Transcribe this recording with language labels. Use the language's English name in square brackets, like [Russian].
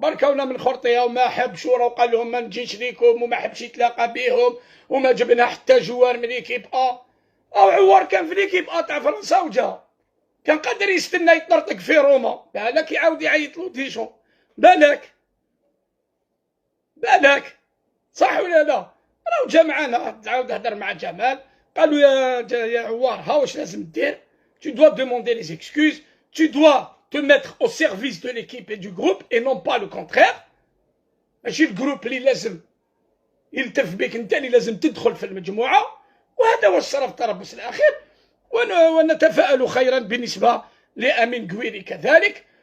[Arabic] بركونا من خرطيه وما حبش وقال لهم ما نجيش ليكم وما حبش يتلاقى بهم وما جبنا حتى جوار من ليكيب او عوار كان في ليكيب تاع فرنسا وجا كان قادر يستنى يطرطق في روما. بالك يعاود يعيط له ديشون، بالك صح ولا لا؟ راهو جا معانا تعاود هدر مع جمال، قالوا يا عوار ها واش لازم دير. [French] Tu dois demander les excuses, tu dois te mettre au service de l'équipe et du groupe et non pas le contraire. [Arabic] ماشي الجروب اللي لازم يلتف بك، انت اللي لازم تدخل في المجموعه. وهذا هو الشرف التربص الاخير، ونتفائل خيرا بالنسبه لامين قويري كذلك.